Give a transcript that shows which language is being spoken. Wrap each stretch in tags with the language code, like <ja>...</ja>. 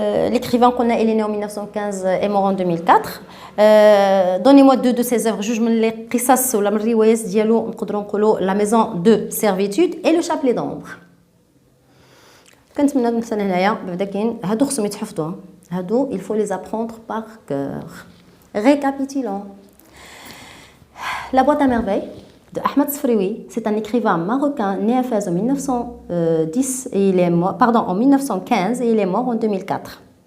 <fr>l'écrivain qu'on a il est né en 1915 et mort en 2004. donnez-moi deux de ses œuvres</fr> <ar>جوج من</ar> <fr>les قصص</fr> <ar>ولا من الروايات ديالو نقدروا نقولوا</ar> <fr>La maison de servitude et Le chapelet d'ombre.</fr> <ar>كنتمنى مثلا هنايا بعدا كاين هادو خصهم يتحفظوا.</ar> <fr>هادو il faut les apprendre par cœur. récapitulons. La boîte à merveille de Ahmed Sfrioui, c'est un écrivain marocain né à Fès en 1910 et il est mort, pardon, en 1915 et il est mort en 2004.</fr>